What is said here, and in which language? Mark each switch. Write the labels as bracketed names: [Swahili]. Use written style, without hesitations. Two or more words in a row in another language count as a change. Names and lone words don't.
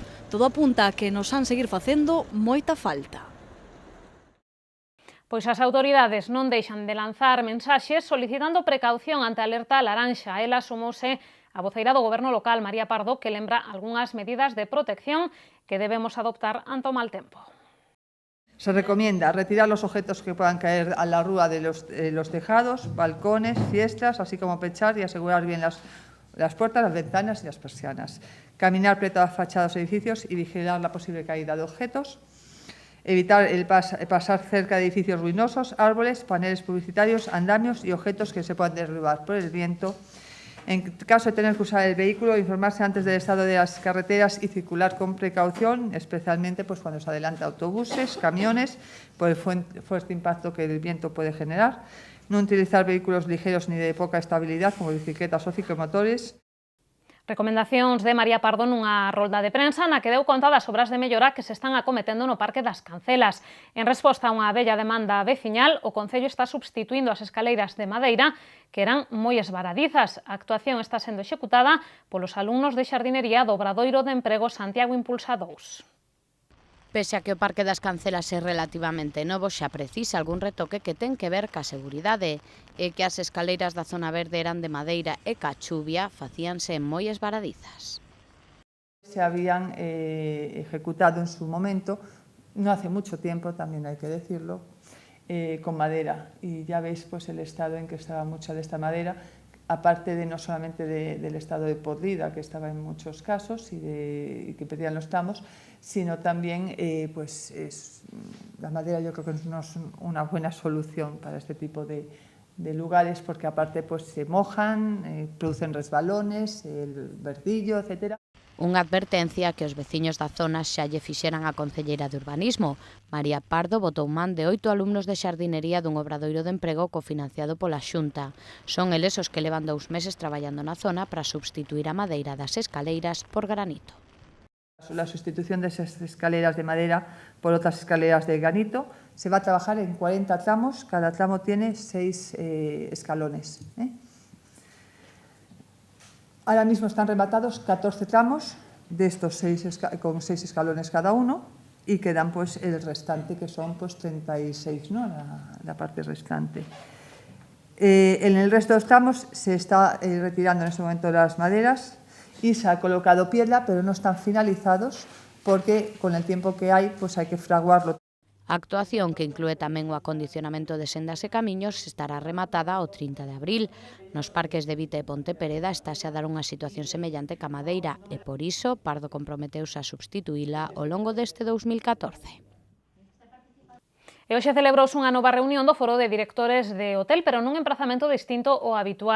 [Galician] Todo apunta a que nos han seguir facendo moita falta. Pois as autoridades non deixan de lanzar mensaxes solicitando precaución ante a alerta laranxa. Ela sumouse a voceira do Goberno local, María Pardo, que lembra algunhas medidas de protección que debemos adoptar ante o mal tempo. [Spanish] Se recomienda retirar los objetos que puedan caer a la rúa de los tejados, balcones, fiestas, así como pechar y asegurar bien las puertas, las ventanas y las persianas. Caminar preto a fachadas de edificios y vigilar la posible caída de objetos. Evitar pasar cerca de edificios ruinosos, árboles, paneles publicitarios, andamios y objetos que se puedan derribar por el viento. En caso de tener que usar el vehículo, informarse antes del estado de las carreteras y circular con precaución, especialmente pues, cuando se adelanta autobuses, camiones, por el fuerte impacto que el viento puede generar. No utilizar vehículos ligeros ni de poca estabilidad, como bicicletas o ciclomotores. [Galician] Recomendacións de María Pardo nunha rolda de prensa na que deu conta das obras de mellora que se están acometendo no Parque das Cancelas. En resposta a unha bella demanda veciñal, o Concello está substituindo as escaleiras de madeira que eran moi esvaradizas. A actuación está sendo executada polos alumnos de xardinería do Obradoiro de Emprego Santiago Impulsa 2. Pese a que o Parque das Cancelas é relativamente novo, xa precisa algún retoque que ten que ver ca seguridade e que as escaleiras da zona verde eran de madeira e ca chuvia facíanse moi esvaradizas. [Spanish] Se habían ejecutado en su momento, no hace mucho tiempo, también hay que decirlo, con madera. Y ya veis pues, el estado en que estaba mucha de esta madera, aparte de no solamente del estado de podrida que estaba en muchos casos y que perdían los tramos, sino también la madera yo creo que no es una buena solución para este tipo de lugares porque aparte pues, se mojan, producen resbalones, el verdillo, etc. [Galician] Unha advertencia que os veciños da zona xa lle fixeran a concelleira de Urbanismo. María Pardo botou man de 8 alumnos de xardinería dun obradoiro de emprego cofinanciado pola Xunta. Son eles os que levan 2 meses traballando na zona para substituir a madeira das escaleiras por granito. [Spanish] La sustitución de esas escaleras de madera por otras escaleras de granito se va a trabajar en 40 tramos, cada tramo tiene 6 escalones. Ahora mismo están rematados 14 tramos de estos 6 con 6 escalones cada uno y quedan pues el restante que son pues 36, ¿no? la parte restante. En el resto de los tramos se está retirando en este momento las maderas y se ha colocado piedra, pero no están finalizados porque con el tiempo que hay pues hay que fraguarlo. [Galician] A actuación, que inclúe tamén o acondicionamento de sendas e camiños, estará rematada o 30 de abril. Nos parques de Vita e Ponte Pereda estáse a dar unha situación semellante ca madeira e, por iso, Pardo comprometeuse a substituíla ao longo deste 2014. E hoxe celebrouse unha nova reunión do Foro de Directores de Hotel, pero nun emprazamento distinto ao habitual.